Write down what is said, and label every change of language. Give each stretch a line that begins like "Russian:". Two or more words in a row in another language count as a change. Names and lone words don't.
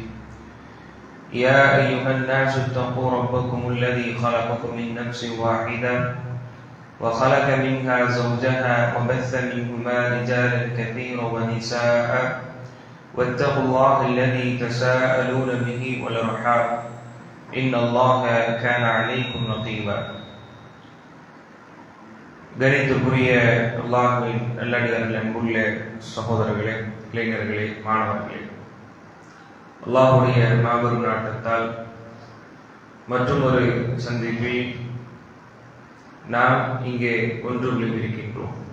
Arabic: يا أيها الناس اتقوا ربكم الذي خلقكم من نفس واحدة وخلق منها زوجها وبث منهما رجالا كثيرا ونساء واتقوا الله الذي تساءلون به والأرحام إن الله كان عليكم رقيبا.
Tamil: கணித்துக்குரிய அல்லாஹ்வின் நல்லடியார்களே, அன்புள்ள சகோதரர்களே, இளைஞர்களே, மாணவர்களே, அல்லாஹ்வுடைய மாபெரும் நாட்டத்தால் மற்றும் ஒரு சந்திப்பில் நாம் இங்கே ஒன்று விழித்திருக்கின்றோம்.